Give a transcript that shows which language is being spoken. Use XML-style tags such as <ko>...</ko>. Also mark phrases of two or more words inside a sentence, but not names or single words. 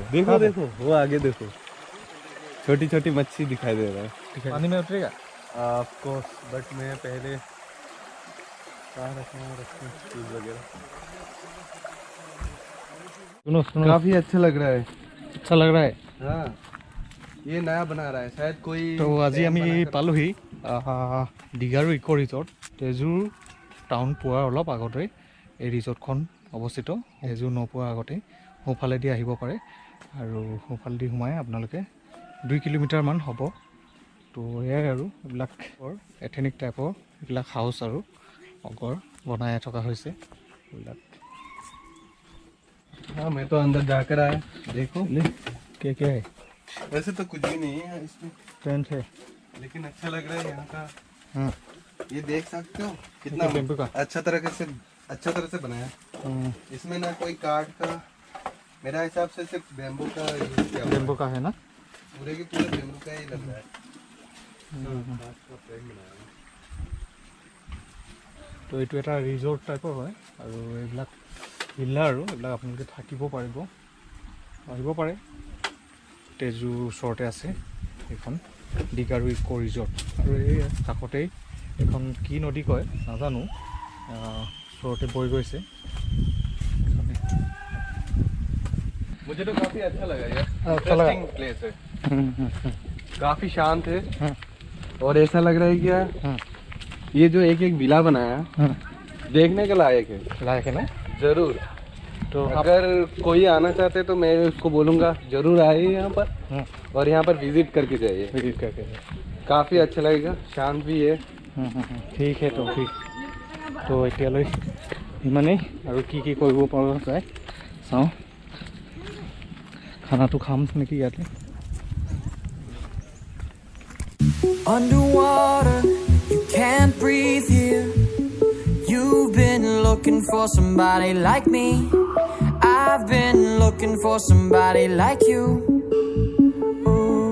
<hi>देखो देखो वो आगे देखो, छोटी छोटी मच्छी दिखाई दे रहा है। पानी में उतरेगा</hi> <en>of course,</en> <hi>बट मैं पहले कहाँ रखना चीज वगैरह। सुनो सुनो, काफी अच्छा लग रहा है। अच्छा लग रहा है। हाँ, ये नया बना रहा है शायद कोई।</hi> <as>तो আজি আমি পালোহি দীঘাৰু ইক' ৰিজৰ্ট। তেজুৰ টাউন পোৱাৰ অলপ আগতে এই ৰিজৰ্টখন অৱস্থিত। তেজুৰ নোপোৱাৰ আগতে সোঁফালেদি আহিব পাৰে আৰু সোঁফালেদি সোমাই আপোনালোকে 2 কিলোমিটাৰমান হ'ব। তো এয়াই আৰু এইবিলাক</as> <en>ethnic type</en> <as>এইবিলাক হাউচ আৰু অগৰ বনাই থকা হৈছে এইবিলাক।</as> <hi>हाँ, मैं तो अंदर जाकर आया। देखो क्या है? वैसे तो कुछ भी नहीं है इसमें, टेंट है लेकिन अच्छा लग रहा है यहाँ का। हाँ, ये देख सकते हो कितना बेम्बू का अच्छा तरह से बनाया। इसमें ना कोई काठ का, मेरा हिसाब से सिर्फ बेम्बू का यूज किया हुआ है। बेम्बू का है ना। पूरे के पूरे बेम्बू का ही लग रहा है।</hi> <as>তো এইটো এটা ৰিজৰ্ট টাইপৰ হয় আৰু এইবিলাক ভিলা আৰু এইবিলাক আপোনালোকে থাকিব পাৰিব, আহিব পাৰে। তেজুৰ ওচৰতে আছে এইখন দীঘাৰু ইক' ৰিজৰ্ট আৰু এই কাষতেই এখন কি নদী কয় নাজানো, ওচৰতে বৈ গৈছে।</as> <hi>मुझे तो काफी अच्छा लगा यार। अच्छा लगा।</hi> <en>interesting place</en> <hi>है, काफी शांत है। और ऐसा लग रहा है कि यार ये जो एक एक विला बनाया देखने के लायक है। लायक है ना। जरूर। तो अगर कोई आना चाहते तो मैं उसको बोलूँगा जरूर आइए यहाँ पर और यहाँ पर विजिट करके जाइए। विजिट करके काफ़ी अच्छा लगेगा, शांत भी है। ठीक है। तो फिर</hi> <as>তো এতিয়ালৈ ইমানেই আৰু কি কৰিব পৰা যায় চাওঁ খানাটো খাম নেকি ইয়াতে</as> <en>Underwater, you can't breathe here. You've been looking for somebody like me. I've been looking for somebody like you. Ooh.</en>